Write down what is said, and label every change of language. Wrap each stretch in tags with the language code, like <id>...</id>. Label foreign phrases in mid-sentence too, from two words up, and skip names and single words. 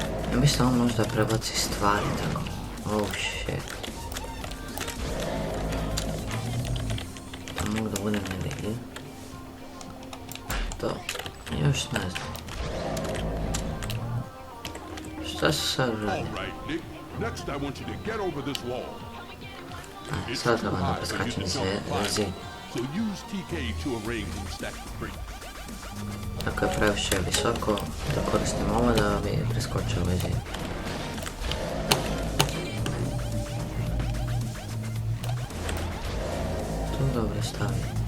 <sr>Ja mislim on možda prebaci stvari tako.</sr> <en>Oh shit.</en> <sr>Mogu da budem nevidljiv. To, još ne znam. Šta se sad radi?</sr> <en>All right, Nick. Next, I want you to get over this wall.</en> <sr>Sad trebam da preskačem iz zid.</sr> <en>So use TK to arrange and stack the crates.</en> <sr>Ako je previše visoko, da koristim ovo da bi preskočio ovaj zid. Tu dobro stavi.</sr>